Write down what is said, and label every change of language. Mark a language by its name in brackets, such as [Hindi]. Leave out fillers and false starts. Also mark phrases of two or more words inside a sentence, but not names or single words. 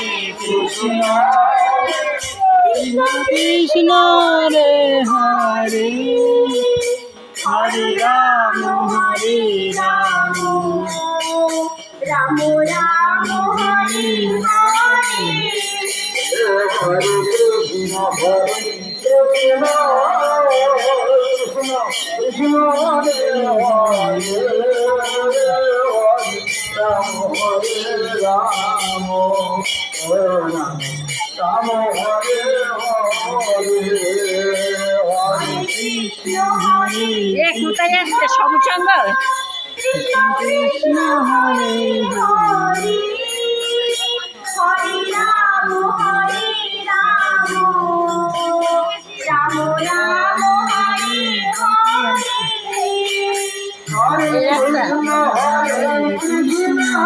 [Sanskrit] Krishna, Krishna Krishna, Hare Hare, Hare Ram, Hare Ram, Ram Ram, Hare Hare, Hare Krishna, Hare Krishna, Krishna Krishna, Hare Hare, Hare Ram, Hare Ram, Hare Ram, রাম হরে হরে হরে কৃষ্ণ হরে [Bangla] কোথায় আসছে সমসঙ্গ [Sanskrit] কৃষ্ণ কৃষ্ণ হরে হরে হরে রাম রাম রাম হরে হরে হরে কৃষ্ণ